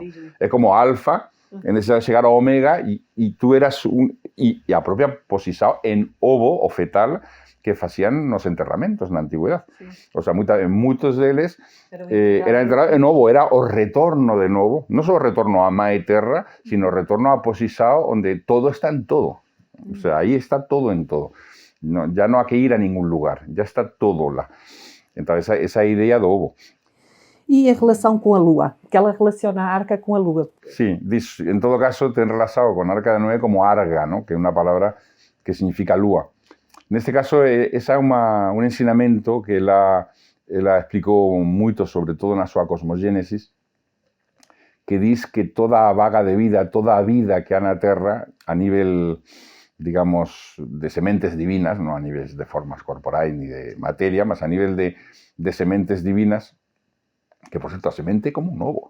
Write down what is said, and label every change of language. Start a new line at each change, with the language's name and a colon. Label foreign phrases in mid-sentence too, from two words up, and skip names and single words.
Galician: É como alfa, en ese chegar a omega, e tú eras e a propia posisao en ovo, o fetal, que facían nos enterramentos na antigüedade. Sí.
Spanish: O sea,
Galician: moitos deles era enterrado en ovo, era o retorno de novo, non só o retorno a Mae Terra, sino o retorno a posisao onde todo está en todo.
Spanish: O sea,
Galician: aí está todo en todo. No, ya no hai que ir a ningún lugar, ya está todo lá.
Portuguese: Então, essa ideia do ovo. E a relação com a Lua? Que ela relaciona a arca com a Lua.
Galician: Sí, en todo caso, ten relacionado con Arca de Noé como arga, ¿no? Que é unha palabra que significa lúa. Neste caso, esa é un ensinamento que ela explicou moito, sobre todo na súa cosmogénesis, que diz que toda a vaga de vida, toda a vida que há na Terra, a nivel, digamos, de sementes divinas, non a nivel de formas corporais ni de materia, mas a nivel de sementes divinas, que, por cierto, a semente é como un ovo.